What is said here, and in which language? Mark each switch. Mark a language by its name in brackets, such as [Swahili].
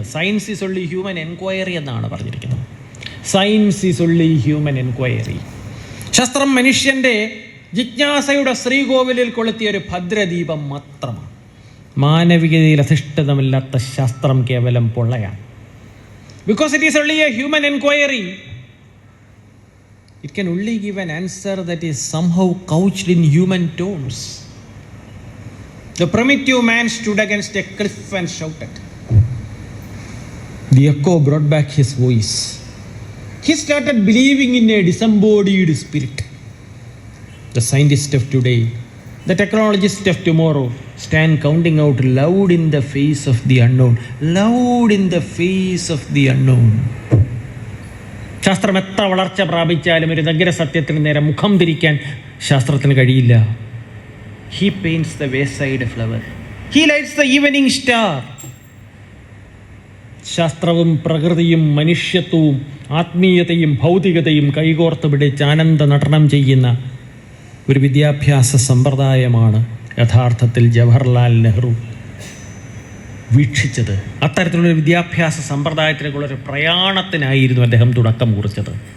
[English] science is only human enquiry [Malayalam] എന്നാണ് പറഞ്ഞിരിക്കുന്നത്. [English] Science is only human enquiry. [Malayalam] ശാസ്ത്രം മനുഷ്യൻ്റെ ജിജ്ഞാസയുടെ ശ്രീകോവിലിൽ കൊളുത്തിയ ഒരു ഭദ്രദീപം മാത്രമാണ്. മാനവികതയിൽ അധിഷ്ഠിതമല്ലാത്ത ശാസ്ത്രം കേവലം പൊള്ളയാണ്. [English] Because it is only a human inquiry, it can only give an answer that is somehow couched in human tones. The primitive man stood against a cliff and shouted. The echo brought back his voice. He started believing in a disembodied spirit. The scientists of today, the technologists of tomorrow stand counting out loud in the face of the unknown. Loud in the face of the unknown. [Malayalam] ശാസ്ത്രം എത്ര വളർച്ച പ്രാപിച്ചാലും ഒരു നഗര സത്യത്തിന് നേരെ മുഖം തിരിക്കാൻ ശാസ്ത്രത്തിന് കഴിയില്ല. [English] He paints the wayside flower. He lights the evening star. [Malayalam] ശാസ്ത്രവും പ്രകൃതിയും മനുഷ്യത്വവും ആത്മീയതയും ഭൗതികതയും കൈകോർത്ത് പിടിച്ച് ആനന്ദ നടനം ചെയ്യുന്ന ഒരു വിദ്യാഭ്യാസ സമ്പ്രദായമാണ് യഥാർത്ഥത്തിൽ ജവഹർലാൽ നെഹ്റു വീക്ഷിച്ചത്. അത്തരത്തിലുള്ളൊരു വിദ്യാഭ്യാസ സമ്പ്രദായത്തിലേക്കുള്ളൊരു പ്രയാണത്തിനായിരുന്നു അദ്ദേഹം തുടക്കം കുറിച്ചത്.